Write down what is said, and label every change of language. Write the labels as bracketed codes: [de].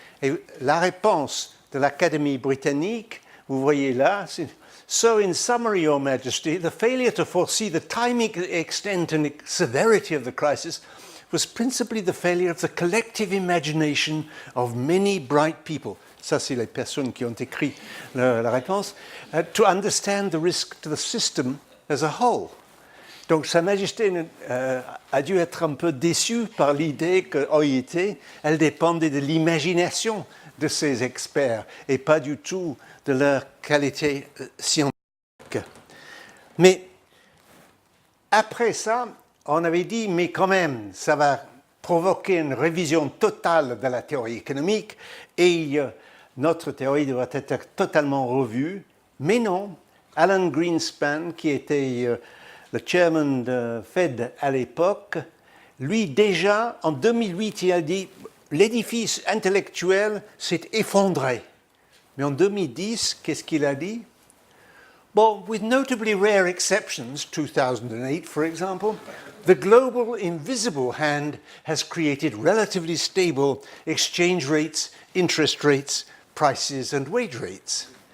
[fr] Et la réponse de l'Académie britannique, vous voyez là, c'est [en] So, in summary, Your Majesty, the failure to foresee the timing, extent and severity of the crisis was principally the failure of the collective imagination of many bright people. [fr] Ça, c'est les personnes qui ont écrit la réponse. [en] To understand the risk to the system as a whole. [fr] Donc, Sa Majesté a dû être un peu déçue par l'idée que OIT, elle dépendait de l'imagination de ces experts et pas du tout de leur qualité scientifique. Mais après ça, on avait dit, mais quand même, ça va provoquer une révision totale de la théorie économique et notre théorie devrait être totalement revue. Mais non, Alan Greenspan, qui était le chairman de Fed à l'époque, lui déjà, en 2008, il a dit l'édifice intellectuel s'est effondré. Mais en 2010, qu'est-ce qu'il a dit? [en] Well, with notably rare exceptions, 2008 for example, the global invisible hand has created relatively stable exchange rates, interest rates, prices and wage rates.